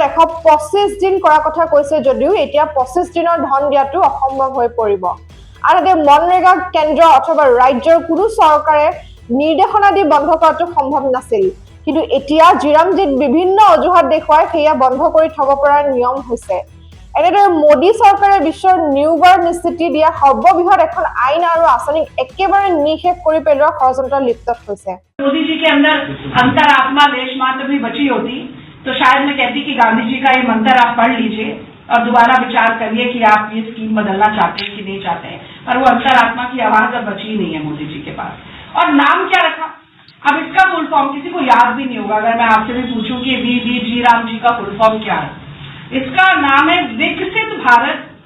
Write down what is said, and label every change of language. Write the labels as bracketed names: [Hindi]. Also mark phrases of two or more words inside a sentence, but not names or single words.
[Assamese] 125 দিন কৰা কথা কৈছে যদিও এতিয়া 25 দিনৰ ধন দিয়াটো অসম্ভৱ হৈ পৰিব আনহাতে মনৰেগা কেন্দ্ৰ অথবা ৰাজ্যৰ কোনো চৰকাৰে নিৰ্দেশনা দি বন্ধ কৰাটো সম্ভৱ নাছিল কিন্তু এতিয়া জিৰামজীত বিভিন্ন অজুহাত দেখুৱাই সেয়া বন্ধ কৰি থব পৰা নিয়ম হৈছে এনেদৰে মোদী চৰকাৰে বিশ্বৰ নিয়োগৰ নিশ্চিতি দিয়া সৰ্ববৃহৎ এখন আইন আৰু আঁচনিক একেবাৰে নিষেধ কৰি পেলোৱা ষড়যন্ত্ৰ লিপ্ত হৈছে [Hindi] मोदी जी के अंदर अंतरात्मा देश मात्र भी बची होती तो शायद मैं कहती कि गांधी जी का ये मंत्र आप पढ़ लीजिए और दोबारा विचार करिए कि आप ये स्कीम बदलना चाहते हैं कि नहीं चाहते हैं पर वो अंतरात्मा की आवाज अब बची नहीं है मोदी जी के पास और नाम क्या रखा अब इसका [English] full form [Hindi] किसी को याद भी नहीं होगा अगर मैं आपसे भी पूछूं कि वी राम जी का [English] full form [Hindi] क्या है इसका नाम है विकसित भारत